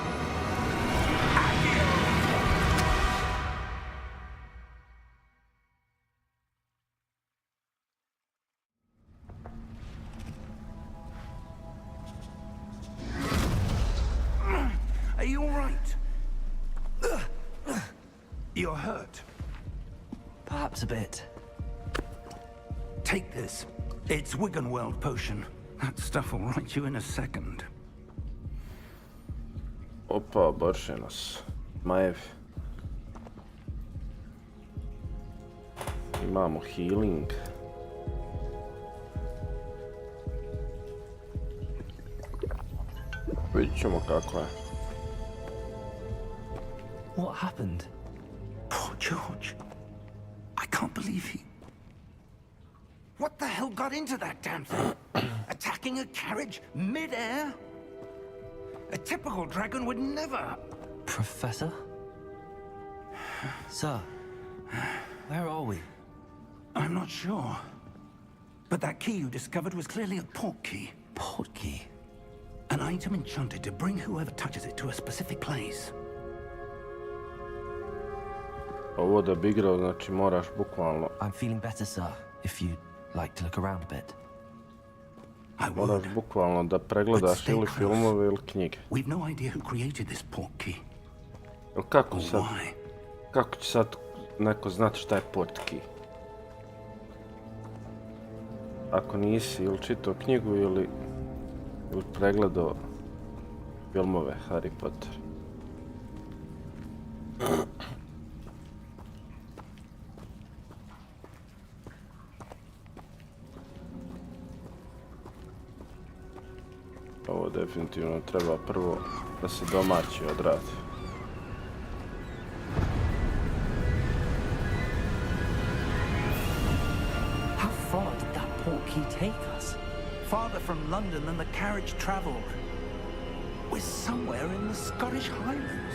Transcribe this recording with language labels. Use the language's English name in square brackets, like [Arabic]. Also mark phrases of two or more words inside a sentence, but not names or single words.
[English] Are you all right? You're hurt. Perhaps a bit. Take this. It's Wiggenweld potion. That stuff will right you in a second. [Bosnian] Opa, brže nas. Majevi. Imamo healing. Vidjet ćemo kako je. [English] What happened? Poor George. I can't believe he... What the hell got into that damn thing? Attacking a carriage mid-air? A typical dragon would never... Professor? Sir, where are we? I'm not sure. But that key you discovered was clearly a port key. Port key? An item enchanted to bring whoever touches it to a specific place. [Bosnian] Ovo da bi igrao, znači moraš bukvalno... [English] I'm feeling better, sir, if you'd like to look around a bit. I [Bosnian] Moraš [English] would. [Bosnian] bukvalno da pregledaš ili filmove ili knjige. [English] We've no idea who created this port key. [Bosnian] Jel kako [English] Or [Bosnian] sad... [English] why. [Bosnian] Kako će sad neko znati šta je [English] port key? [Bosnian] Ako nisi ili čitao knjigu ili pregledao filmove Harry Potter. Ovo definitivno treba prvo da se domaći odradi. [English] How far did that port key take us? Farther from London than the carriage travelled. We're somewhere in the Scottish Highlands.